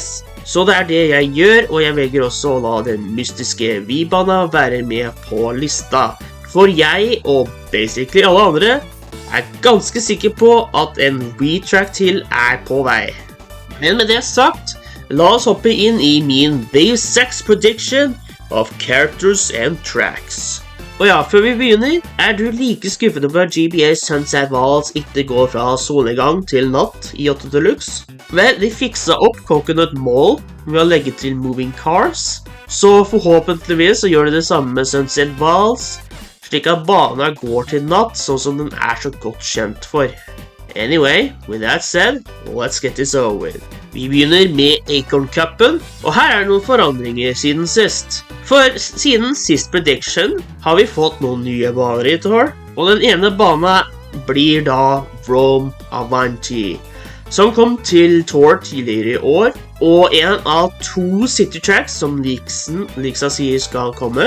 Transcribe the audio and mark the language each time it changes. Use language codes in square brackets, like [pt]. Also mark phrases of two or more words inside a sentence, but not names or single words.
[no] Så det er det jeg gjør, og jeg velger også å la den mystiske Wii-bana være med på lista. For jeg, og basically alle andre, er ganske sikker på at en Wii-track til er på vei. Men med det sagt, la oss hoppe inn i min [en] Wave 6 prediction of characters and tracks. [no] Og ja, før vi begynner, er du like skuffet over at GBA Sunset Waltz ikke går fra solnedgang til natt i 8 Deluxe? Vel, de fiksa opp Coconut Mall ved å legge til [en] Moving Cars, [no] så forhåpentligvis så gjør de det samme med Sunset Waltz, slik at banen går til natt, sånn som den er så godt kjent for. [en] Anyway, with that said, let's get this over with. [no] Vi begynner med Acorn Cupen, og her er det noen forandringer siden sist. For siden sist prediction har vi fått noen nye baner i Tour, og den ene banen blir da Rome Avanti, som kom til Tour tidligere i år, og en av 2 [en] City Tracks [no] som Lixa sier skal komme.